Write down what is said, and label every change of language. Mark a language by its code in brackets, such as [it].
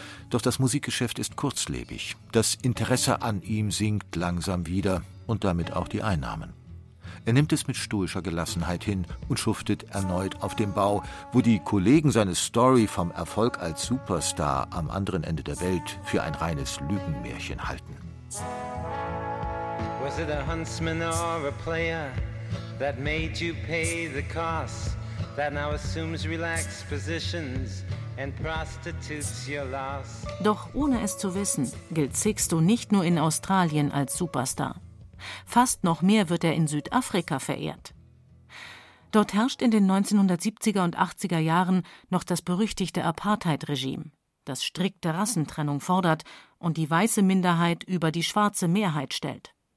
[de] Doch das Musikgeschäft ist kurzlebig. Das Interesse an ihm sinkt langsam wieder und damit auch die Einnahmen. Er nimmt es mit stoischer Gelassenheit hin und schuftet erneut auf dem Bau, wo die Kollegen seine Story vom Erfolg als Superstar am anderen Ende der Welt für ein reines Lügenmärchen halten. [en] Was it a huntsman or a player that made you pay the cost that now assumes relaxed positions and prostitutes your loss? [de] Doch ohne es zu wissen, gilt Sixto nicht nur in Australien als Superstar. Fast noch mehr wird er in Südafrika verehrt. Dort herrscht in den 1970er und 80er Jahren noch das berüchtigte Apartheid-Regime, das strikte Rassentrennung fordert und die weiße Minderheit über die schwarze Mehrheit stellt.